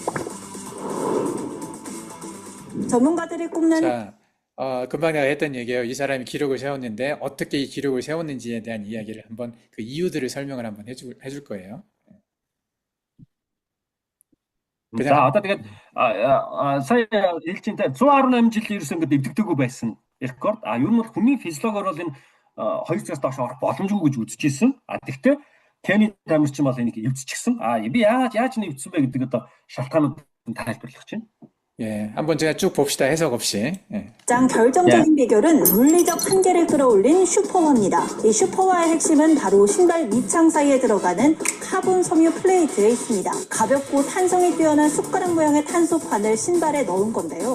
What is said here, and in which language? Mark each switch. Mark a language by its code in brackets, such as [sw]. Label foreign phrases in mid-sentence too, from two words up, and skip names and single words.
[ko] 전문가들이 꼽는 자, 금방 내가 했던 얘기예요. 이 사람이 기록을 세웠는데 어떻게 이 기록을 세웠는지에 대한 이야기를 한번 그 이유들을 설명을 한번 해줄 거예요. 그냥 [mn] За одоо тэгээд сая хэлж чинь 118 жил ерөөс ингэж эвдэгдэггүй байсан рекорд. Ер нь бол хүний физиологоор бол энэ 200-аас доош орох боломжгүй гэж үзчихсэн. Тэгвэл Кенни тамирчин бол энийг эвдчихсэн. Би яаж нэвдсэн бэ гэдэг одоо шалтгаанууд тайлбарлах чинь. [ko] 예, 한번 제가 쭉 봅시다. 해석 없이. 예. 가장 결정적인 비결은 물리적 한계를 끌어올린 슈퍼화입니다. 이 슈퍼화의 핵심은 바로 신발 밑창 사이에 들어가는 카본 섬유 플레이트에 있습니다. 가볍고 탄성이 뛰어난 숟가락 모양의 탄소판을 신발에 넣은 건데요.